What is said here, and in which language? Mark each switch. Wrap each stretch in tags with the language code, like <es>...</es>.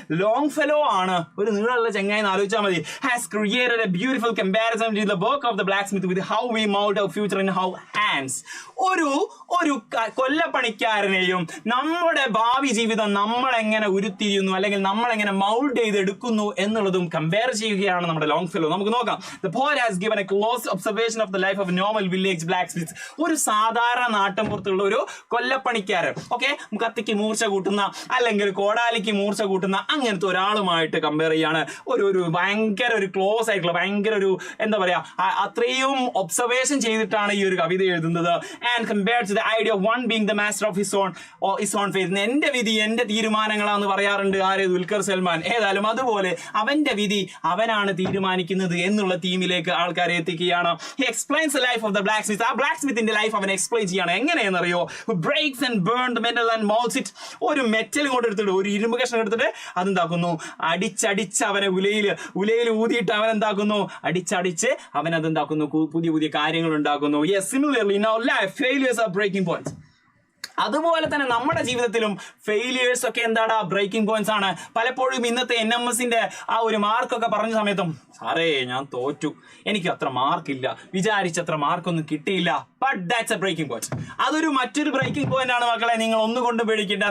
<ml>Long fellow ആണ്, ഒരു നീളമുള്ള ചെങ്ങായി ആലോചിച്ചാൽ മതി.</ml> <en>Has created a beautiful comparison with the work of the blacksmith with how we mould our future in our hands.</en> <ml>ഒരു കൊല്ലപ്പണിക്കാരനെയും നമ്മുടെ ഭാവി ജീവിതം നമ്മളെങ്ങനെ ഉരുത്തിരിയുന്നു, അല്ലെങ്കിൽ നമ്മളെങ്ങനെ മൗൾഡ് ചെയ്തെടുക്കുന്നു എന്നുള്ളതും കമ്പയർ ചെയ്യുകയാണ് നമ്മുടെ ലോങ് ഫെലോ. നമുക്ക് നോക്കാം.</ml> <en>The poet has given a close observation of the life of a normal village blacksmith.</en> <ml>ഒരു സാധാരണ നാട്ടിൻപുറത്തുള്ള ഒരു കൊല്ലപ്പണിക്കാരൻ, ഓക്കെ, കത്തിക്ക് മൂർച്ച കൂട്ടുന്ന അല്ലെങ്കിൽ കോടാലിക്ക് മൂർച്ച കൂട്ടുന്ന അങ്ങനത്തെ ഒരാളുമായിട്ട് കമ്പയർ ചെയ്യാണ്. ഒരു ഭയങ്കര ഒരു ക്ലോസ് ആയിട്ടുള്ള, ഭയങ്കര ഒരു എന്താ പറയാ, അത്രയും ഒബ്സർവേഷൻ ചെയ്തിട്ടാണ് ഈ ഒരു കവിത എഴുതുന്നത്.</ml> <en>And compared to the idea of one being the master of his own faith.</en> <ml>എന്റെ വിധി എന്റെ തീരുമാനങ്ങളാണെന്ന് പറയാറുണ്ട് ആര്? ദുൽഖർ സൽമാൻ. ഏതായാലും അതുപോലെ അവന്റെ വിധി അവനാണ് തീരുമാനിക്കുന്നത് എന്നുള്ള തീമിലേക്ക് ആൾക്കാരെ എത്തിക്കുകയാണ്.</ml> <en>He explains the life of the blacksmith.</en> <ml>ആ ബ്ലാക്ക്സ്മിത്തിന്റെ ലൈഫ് അവൻ എക്സ്പ്ലെയിൻ ചെയ്യാണ്. എങ്ങനെയെന്നറിയോ?</ml> <en>Breaks and burns the metal and molds it.</en> <ml>ഒരു മെറ്റൽ കൊണ്ട് എടുത്തിട്ട്, ഒരു ഇരുമ്പ് കഷ്ണം എടുത്തിട്ട് അതെന്താക്കുന്നു, അടിച്ചടിച്ച് അവനെ ഉലയിൽ ഊതിയിട്ട് അവൻ എന്താക്കുന്നു, അടിച്ചടിച്ച് അവൻ അതെന്താക്കുന്നു, പുതിയ കാര്യങ്ങൾ ഉണ്ടാക്കുന്നു.</ml> <en>Yes, similarly in our life failures are breaking points.</en> <ml>അതുപോലെ തന്നെ നമ്മുടെ ജീവിതത്തിലും ഫെയിലിയേഴ്സ് ഒക്കെ എന്താടാ, ബ്രേക്കിംഗ് പോയിന്റ്സ് ആണ്. പലപ്പോഴും ഇന്നത്തെ NMSന്റെ ആ ഒരു മാർക്കൊക്കെ പറഞ്ഞ സമയത്തും, സാറേ ഞാൻ തോറ്റു, എനിക്ക് അത്ര മാർക്കില്ല, വിചാരിച്ചത്ര മാർക്കൊന്നും കിട്ടിയില്ല.</ml> <en>But that's a breaking point.</en> <ml>അതൊരു മറ്റൊരു ബ്രേക്കിംഗ് പോയിന്റ് ആണ് മക്കളെ. നിങ്ങൾ ഒന്നുകൊണ്ട് പേടിക്കേണ്ട.</ml>